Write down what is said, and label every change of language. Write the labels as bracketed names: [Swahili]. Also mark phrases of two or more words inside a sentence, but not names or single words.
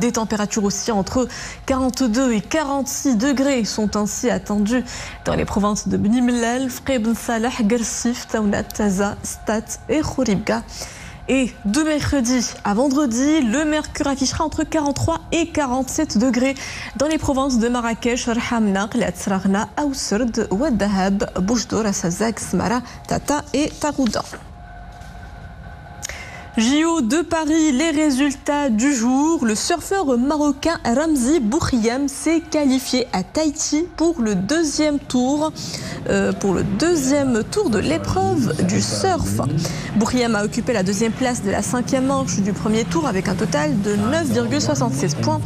[French] Des températures aussi entre 42 et 46 degrés sont ainsi attendues dans les provinces de Bni Mellal, Fqih Ben Salah, Gersif, Taounat, Taza, Stat et Khouribga. Et de mercredi à vendredi, le mercure affichera entre 43 et 47 degrés dans les provinces de Marrakech, Rhamna, Latsrarna, Aousserd, Ouaddahab, Boujdour, Assazak, Smara, Tata et Tarouda. JO de Paris, les résultats du jour. Le surfeur marocain Ramzi Boukhriam s'est qualifié à Tahiti pour le deuxième tour de l'épreuve du surf. Boukhriam a occupé la deuxième place de la 5e manche du premier tour avec un total de 9,76 points.